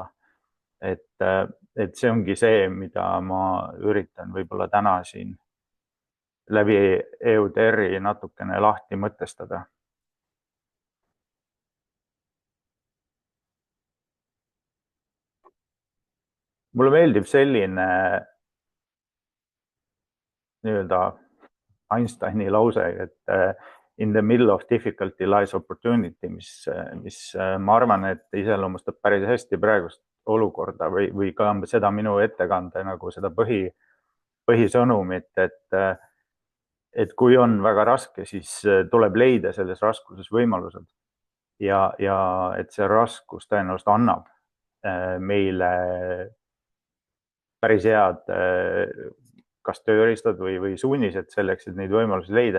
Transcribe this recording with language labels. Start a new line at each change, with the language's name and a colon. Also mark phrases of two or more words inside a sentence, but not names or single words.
Estonian: Et see ongi see, mida ma üritan võib-olla täna siin läbi EUDR-i natukene lahti mõtestada. Mulle meeldib selline nii-öelda Einsteini lause, et
English: in the middle of difficulty lies opportunity,
Estonian: mis ma arvan, et iseloomustab päris hästi praegust olukorda või ka seda minu ettekande nagu seda põhisõnumit, et kui on väga raske, siis tuleb leida selles raskuses võimalused ja et see raskus tõenäoliselt annab meile päris head kas tööriistad või suunised selleks, et neid võimalusi leida.